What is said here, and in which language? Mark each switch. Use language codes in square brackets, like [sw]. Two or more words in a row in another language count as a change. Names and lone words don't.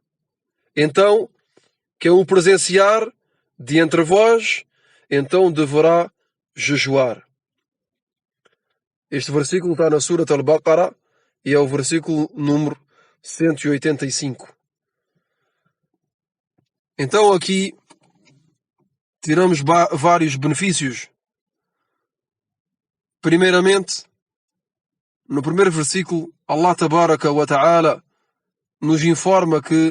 [pt] Então, quem o presenciar de entre vós, então deverá jejuar. Este versículo está na Surat al-Baqarah e é o versículo número 185. Então aqui tiramos vários benefícios. Primeiramente, no primeiro versículo, Allah [ar] تبارك وتعالى [pt] nos informa que